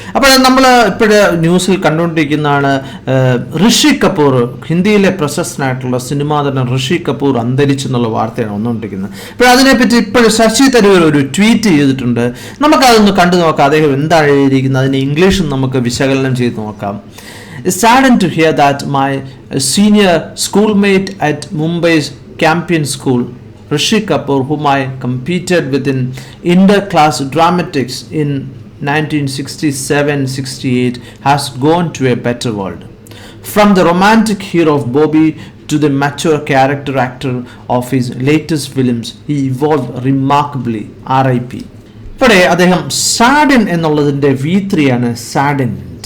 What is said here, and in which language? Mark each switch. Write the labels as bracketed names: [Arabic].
[Malayalam] അപ്പോൾ നമ്മൾ ഇപ്പോഴ് ന്യൂസിൽ കണ്ടുകൊണ്ടിരിക്കുന്നതാണ് ഋഷി കപൂർ, ഹിന്ദിയിലെ പ്രശസ്തനായിട്ടുള്ള സിനിമാ നടൻ ഋഷി കപൂർ അന്തരിച്ചു എന്നുള്ള വാർത്തയാണ് വന്നുകൊണ്ടിരിക്കുന്നത്. അപ്പോൾ അതിനെപ്പറ്റി ഇപ്പോഴും ശശി തരൂർ ഒരു ട്വീറ്റ് ചെയ്തിട്ടുണ്ട്. നമുക്കതൊന്ന് കണ്ടു നോക്കാം. അദ്ദേഹം എന്താണ് എഴുതിയിരിക്കുന്നത്, അതിന് ഇംഗ്ലീഷും നമുക്ക് വിശകലനം ചെയ്ത് നോക്കാം. [English] Saddened to hear that my senior schoolmate at Mumbai's Campion School, Rishi Kapoor, whom I competed with in inter-class dramatics in 1967-68, has gone to a better world. From the romantic hero of Bobby to the mature character actor of his latest films, he evolved remarkably. R.I.P. [Malayalam] ഇവിടെ അദ്ദേഹം സാഡൻ എന്നുള്ളതിൻ്റെ V3 ആണ് saddened.